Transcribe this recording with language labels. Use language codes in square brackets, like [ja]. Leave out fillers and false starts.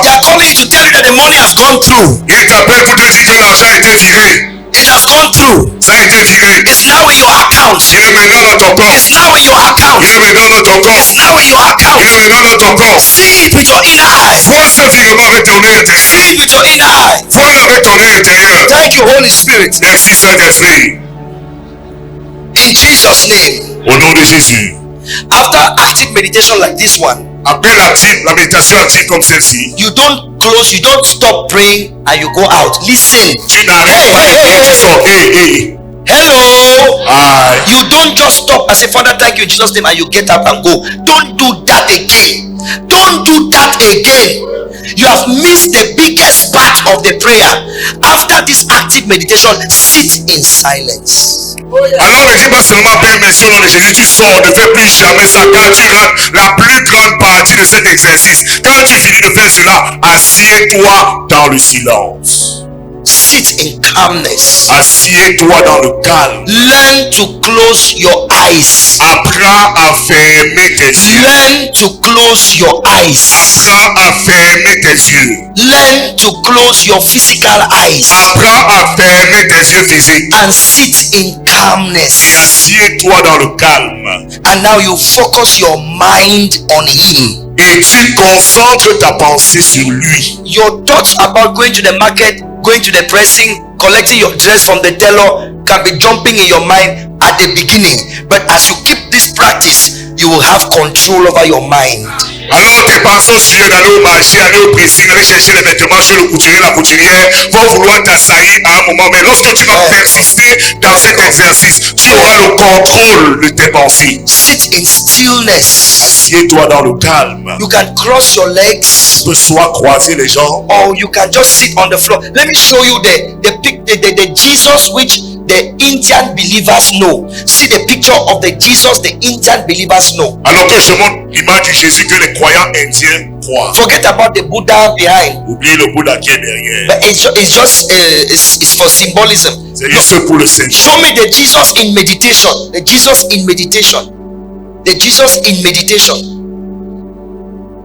[en] They are calling you to tell you that the money has gone through. [fr] Il t'appelle pour te dire que l'argent a été viré. [en] It has gone through. [fr] Ça a été viré. [en] It's now in your account. [fr] Il est maintenant dans ton compte. [en] It's now in your account. [fr] Il est maintenant dans ton compte. [en] It's now in your [fr] Il [en] account. [fr] est maintenant dans ton compte. [en] See it with your inner eye. [fr] Vois ce virement avec ton œil intérieur. [en] See it with your inner eye. [fr] Vois-le avec ton œil intérieur. [en] Thank you, Holy Spirit. [fr] Merci Saint-Esprit. [en] In Jesus' name. [fr] Au nom de Jésus. [en] After active meditation like this one, [fr] Après la méditation active comme celle-ci, [en] you don't close, you don't stop praying and you go out. Listen. [fr] tu n'arrêtes pas de prier, tu sors. [en] Hey. Hello. Aïe. You don't just stop and say, Father, thank you in Jesus' name, and you get up and go. Don't do that again. Don't do that again. You have missed the biggest part of the prayer. After this active meditation, sit in silence. [fr] Alors ne dis pas seulement Père, merci au nom de Jésus, tu sors, ne fais plus jamais ça. Quand tu rates la plus grande partie de cet exercice, quand tu finis de faire cela, assieds-toi dans le silence. [en] Sit sit in calmness. [fr] Assieds-toi dans le calme. [en] Learn to close your eyes. [fr] Apprends à fermer tes yeux. [en] Learn to close your eyes. [fr] Apprends à fermer tes yeux. [en] Learn to close your physical eyes [fr] Apprends à fermer tes yeux physiques. [en] and sit in [fr] Et [en] calmness. [fr] assieds-toi dans le calme. [en] And now you focus your mind on him. [fr] Et tu concentres ta pensée sur lui. [en] Your thoughts about going to the market, going to the pressing, collecting your dress from the tailor can be jumping in your mind at the beginning. But as you keep this practice, you will have control over your mind. [fr] Alors tes pensées sur d'aller au marché, aller au pressing, aller chercher les vêtements chez le couturier, la couturière vont vouloir t'assaillir à un moment. Mais lorsque tu vas persister dans cet exercice, tu auras le contrôle de tes pensées. [en] Sit in stillness. [fr] Assieds-toi dans le calme. [en] You can cross your legs, [fr] Tu peux soit croiser les jambes, [en] or you can just sit on the floor. Let me show you the Jesus which the Indian believers know. See the picture of the Jesus the Indian believers know. [fr] alors que je montre l'image du Jésus que les croyants indiens croient. [en] Forget about the Buddha behind, [fr] Oubliez le Bouddha qui est derrière. [en] but it's for symbolism. [fr] C'est juste pour le Seigneur. [en] Show me the Jesus in meditation. The Jesus in meditation. The Jesus in meditation.